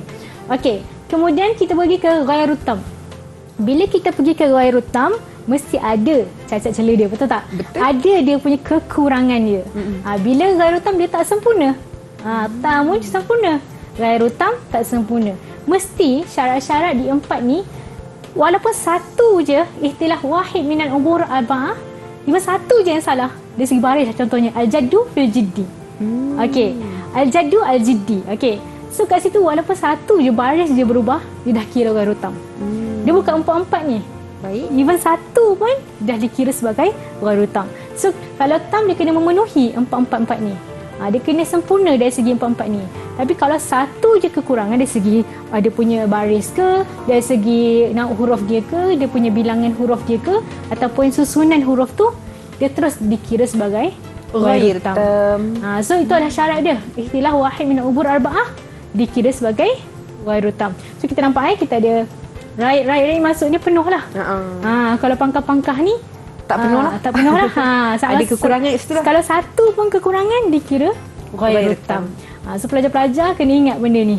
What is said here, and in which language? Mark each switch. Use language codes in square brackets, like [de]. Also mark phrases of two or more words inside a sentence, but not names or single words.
[ms] Okey, kemudian kita pergi ke [ar] غير التام. [ms] Bila kita pergi ke [ar] غير التام, [ms] mesti ada cacat celah dia, betul tak? Betul. Ada dia punya kekurangan dia. Bila [ar] غير التام [ms] dia tak sempurna. Tamun sempurna. [ar] غير التام [ms] tak sempurna. Mesti syarat-syarat di 4 ni, walaupun satu je [ar] اختلاف واحد من الأمور الأربعة, [ms] cuma satu je yang salah. Dari segi baris contohnya [ar] الجد في الجد. [ms] Okey, [ar] الجد الجد. [ms] Okey. So kat situ walaupun satu je baris dia berubah, dia dah kira [ar] غير التام. [ms] Dia bukan 4-4 ni. Baik. Even satu pun dah dikira sebagai [ar] غير التام. [ms] So kalau tam dia kena memenuhi 4-4 ni. Dia kena sempurna dari segi 4-4 ni. Tapi kalau satu je kekurangan dari segi dia punya baris ke, dari segi huruf dia ke, dia punya bilangan huruf dia ke, ataupun susunan huruf tu, dia terus dikira sebagai [ar] غير التام. [ms] So itu adalah syarat dia. [ar] اختلاف واحد من أمور أربعة [ms] dikira sebagai [ar] غير التام. [ms] So kita nampak kita ada right maksudnya penuh lah. Kalau pangkah-pangkah ni tak penuh lah. Tak penuh lah. Ada kekurangan kat situ lah. Kalau satu pun kekurangan dikira [ar] غير التام. [ms] So pelajar-pelajar kena ingat benda ni.